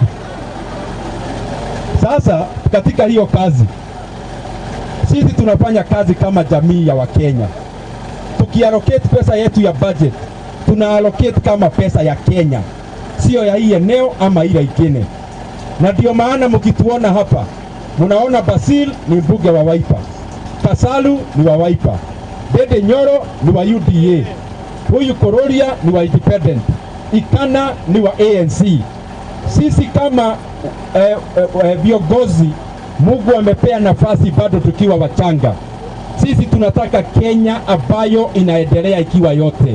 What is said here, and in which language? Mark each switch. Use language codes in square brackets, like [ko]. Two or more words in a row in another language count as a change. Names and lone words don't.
[sw] Sasa katika hiyo kazi sisi tunafanya kazi kama jamii ya Wakenya. Tukiallocate pesa yetu ya budget, tunaallocate kama pesa ya Kenya, sio ya hii eneo ama ile ingine. Na ndio maana mkituona hapa, mnaona Basil ni mbunge wa Wiper, Kasalu ni wa Wiper, Dede Nyoro ni wa UDA, huyu Kororia ni wa Independent, Ikana ni wa ANC. Sisi kama viongozi Mungu amepea nafasi bado tukiwa wachanga. Sisi tunataka Kenya ambayo inaendelea ikiwa yote.